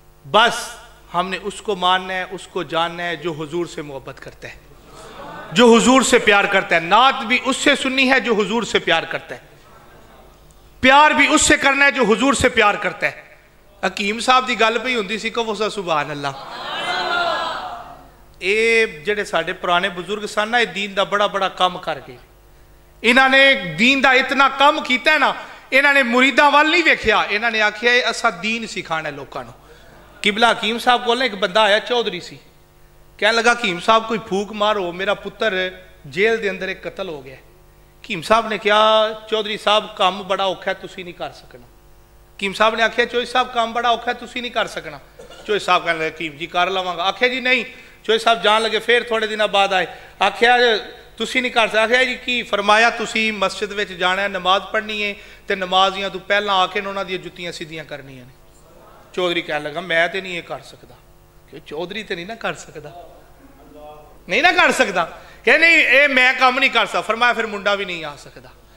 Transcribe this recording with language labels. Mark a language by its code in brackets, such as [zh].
[ur] بس ہم نے اس کو ماننا ہے, اس کو جاننا ہے جو حضور سے محبت کرتا ہے, جو حضور سے پیار کرتا ہے. نعت بھی اس سے سننی ہے جو حضور سے پیار کرتا ہے, پیار بھی اس سے کرنا ہے جو حضور سے پیار کرتا ہے. [pa] حکیم صاحب دی گل پہ ہوندی سی, کہو سبحان اللہ. اے جڑے ساڈے پرانے بزرگ سن نا, اے دین دا بڑا کام کر گئے. انہاں نے دین دا اتنا کام کیتا ہے نا, انہاں نے مریداں وال نہیں ویکھیا, انہاں نے آکھیا اے اسا دین سکھانا ہے لوکاں نو. قبلہ حکیم صاحب کو ایک بندہ آیا چودھری سی, کہنے لگا حکیم صاحب کوئی پھوک مارو, میرا پتر جیل دے اندر ایک قتل ہو گیا. حکیم صاحب نے کہا چودھری صاحب کام بڑا اوکھا ہے, تسی نہیں کر سکنا. حکیم صاحب نے آکھیا چودھری صاحب کام بڑا اوکھا ہے, تسی نہیں کر سکنا. چودھری صاحب کہنے لگا حکیم جی کر لواں گا. آکھیا جی نہیں. چودھری صاحب جان لگے, پھر تھوڑے دنوں بعد آئے, آکھیا تسی نہیں کر سکتے. آکھیا جی کی فرمایا تسی مسجد وچ جانا ہے, نماز پڑھنی ہے, تے نمازیاں تو پہلا آ کے انہاں دی جتیاں سیدھیاں کرنیاں نے. چودھری کہنے لگا میں تے نہیں یہ کر سکتا. کہ چودھری تے نہیں نہ کر سکتا, نہیں نہ کر سکتا. کہ نہیں اے میں کام نہیں کر سکتا. فرمایا پھر منڈا بھی نہیں آ سکتا.